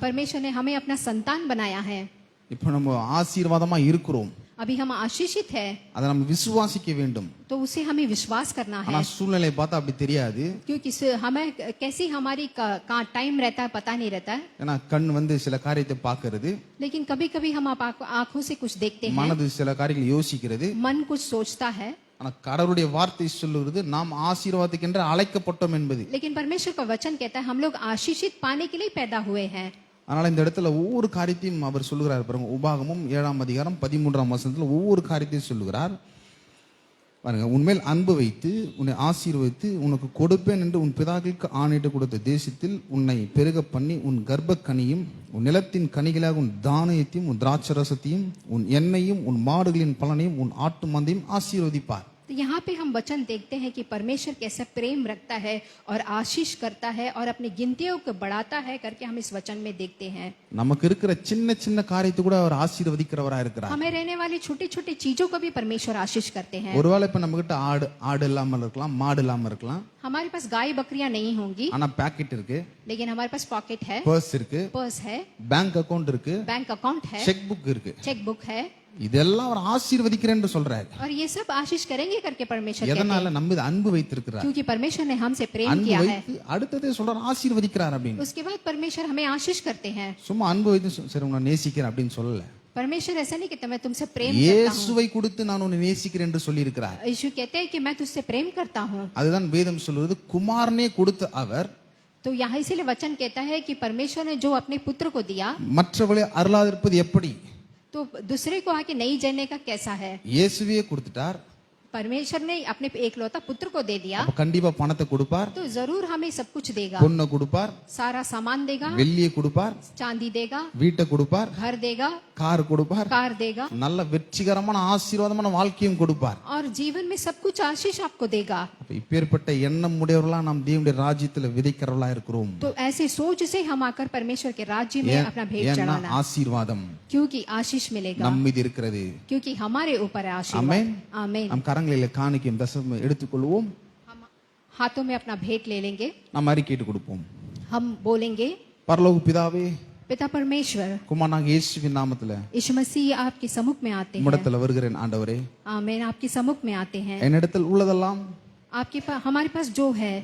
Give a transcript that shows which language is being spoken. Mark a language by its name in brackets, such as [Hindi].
[Hindi] परमेश्वर ने हमें अपना संतान बनाया है. [Tamil] இப்ப நம்ம ஆசீர்வாதமா இருக்கிறோம். [Hindi] अभी हम आशीषित है, [Tamil] அதை நம்ம விசுவாசிக்க வேண்டும். [Hindi] तो उसे हमें विश्वास करना [Tamil] ஆனா [Hindi] है. [Tamil] சூழ்நிலையை பார்த்தா அப்படி தெரியாது. [Hindi] क्योंकि हमें कैसी हमारी कहाँ टाइम रहता है पता नहीं रहता है. [Tamil] ஏன்னா கண் வந்து சில காரியத்தை பார்க்கிறது, [Hindi] लेकिन कभी कभी हम आंखों से कुछ देखते हैं, [Tamil] மனது சில காரியங்களை யோசிக்கிறது. [Hindi] मन कुछ सोचता है, [Tamil] ஆனா கடவுளுடைய வார்த்தை சொல்லுகிறது, நாம் ஆசீர்வாதத்துக்கென்று அழைக்கப்பட்டோம் என்பது. [Hindi] लेकिन परमेश्वर का वचन कहता है हम लोग आशीषित पाने के लिए पैदा हुए हैं. [Tamil] அதனால இந்த இடத்துல ஒவ்வொரு காரியத்தையும் அவர் சொல்லுகிறார் பாருங்க. உபாகமும் 7ஆம் அதிகாரம் 13ஆம் வசனத்துல ஒவ்வொரு காரியத்தையும் சொல்லுகிறார் பாருங்க. உன்மேல் அன்பு வைத்து உன்னை ஆசீர்வதித்து உனக்கு கொடுப்பேன் என்று உன் பிதாக்களுக்கு ஆணையிட்டு கொடுத்த தேசத்தில் உன்னை பெருக பண்ணி உன் கர்ப்ப கனியும் உன் நிலத்தின் கனிகளாக உன் தானியத்தையும் உன் திராட்சரசத்தையும் உன் எண்ணெயும் உன் மாடுகளின் பலனையும் உன் ஆட்டு மந்தையும் ஆசீர்வதிப்பார். [Hindi] तो यहाँ पे हम वचन देखते हैं कि परमेश्वर कैसे प्रेम रखता है और आशीष करता है और अपनी गिनतियों को बढ़ाता है करके हम इस वचन में देखते हैं. [Tamil] நமக்கு இருக்கிற சின்ன சின்ன காரியத்தை கூட அவர் ஆசீர்வதிக்கிறவரா இருக்கிறார். [Hindi] हमें रहने वाली छोटी छोटी चीजों को भी परमेश्वर आशीष करते हैं. [Tamil] ஒருவேளை இப்ப நம்ம கிட்ட ஆடு இல்லாம இருக்கலாம், மாடு இல்லாம இருக்கலாம், [Hindi] हमारे पास गाय बकरियां नहीं होंगी, [Tamil] ஆனா பாக்கெட் இருக்கு, [Hindi] लेकिन हमारे पास पॉकेट है, [Tamil] பர்ஸ் இருக்கு, [Hindi] पर्स है, [Tamil] பேங்க் அக்கவுண்ட் இருக்கு, [Hindi] बैंक अकाउंट है, [Tamil] செக் புக் இருக்கு. [Hindi] चेक बुक है, [Tamil] இதெல்லாம் அவர் ஆசீர்வதிக்கிறேன் என்று சொல்றாரு. [Hindi] और ये सब आशीष करेंगे करके परमेश्वर कहते [Tamil] எதனால? [Hindi] हैं, [Tamil] நம்ம இது அன்பு வைத்திருக்கிறார். [Hindi] क्योंकि परमेश्वर ने हमसे प्रेम [Tamil] அன்பு [Hindi] किया है. [Tamil] வைத்து அடுத்ததே சொல்றார் ஆசீர்வதிக்கிறார் அப்படின்னு. [Hindi] उसके बाद परमेश्वर हमें आशीष करते हैं. [Tamil] சும்மா அன்பு வைத்து சரி உன்னை நேசிக்கிறேன் அப்படின்னு சொல்லல. [Hindi] परमेश्वर ऐसा नहीं कहता मैं तुमसे प्रेम करता हूँ. [Tamil] இயேசுவை கொடுத்து நான் உன்னை நேசிக்கிறேன் என்று சொல்லி இருக்கிறார். [Hindi] यीशु कहते हैं कि मैं तुझसे प्रेम करता हूँ. [Tamil] அதுதான் வேதம் சொல்வது. குமாரனே கொடுத்த அவர் [Hindi] तो यहाँ इसीलिए वचन कहता है कि परमेश्वर ने जो अपने पुत्र को दिया, [Tamil] மற்றவளை அருளாதிருப்பது எப்படி? [Hindi] तो दूसरे को आके नहीं जानने का कैसा है. [Tamil] இயேசுவே கொடுத்துட்டார். [Hindi] परमेश्वर ने अपने एकलौता पुत्र को दे दिया, [Tamil] அப்ப கண்டிப்பா பணத்தை கொடுப்பார், [Hindi] तो जरूर हमें सब कुछ देगा. [Tamil] பொண்ணை கொடுப்பார், [Hindi] सारा सामान देगा, [Tamil] வெள்ளியை கொடுப்பார், [Hindi] चांदी देगा, [Tamil] வீட்டை கொடுப்பார், [Hindi] घर देगा, [Tamil] கார் கொடுப்பார், [Hindi] कार देगा, [Tamil] நல்ல வெற்றிகரமான ஆசீர்வாதமான வாழ்க்கையும் கொடுப்பார். [Hindi] और जीवन में सब कुछ आशीष आपको देगा. [Tamil] அப்ப இப்பேற்பட்ட எண்ணம் உடையவர்களா நாம் தேவனுடைய ராஜ்யத்துல விதைக்கிறவர்களா இருக்கிறோம். [Hindi] तो ऐसे सोच से हम आकर परमेश्वर के राज्य में अपना भेंट [Tamil] ஏன்னா [Hindi] चढ़ाना, [Tamil] ஆசீர்வாதம் [Hindi] क्योंकि आशीष मिलेगा, [Tamil] நம் மீது இருக்கிறது. [Hindi] क्योंकि हमारे ऊपर है आशीर्वाद. [Tamil] ஆமென். [Hindi] आमीन. [Tamil] நம் கரங்களில காணிக்கையும் தசம எடுத்துக்கொள்வோம். [Hindi] हम हाथों में अपना भेंट ले लेंगे, [Tamil] நாம் அறிக்கையிட்டு கொடுப்போம். [Hindi] हम बोलेंगे, [Tamil] பரலோக பிதாவே, [Hindi] पिता परमेश्वर, [Tamil] குமாரனாக இயேசுவின் நாமத்துல [Hindi] यीशु मसीह आपके सम्मुख में आते हैं. [Tamil] உம்மிடத்துல வருகிறேன் ஆண்டவரே. [Hindi] आमीन. आपके सम्मुख में आते हैं. [Tamil] என்னிடத்தில் உள்ளதெல்லாம் [Hindi] आपके पास, हमारे पास जो है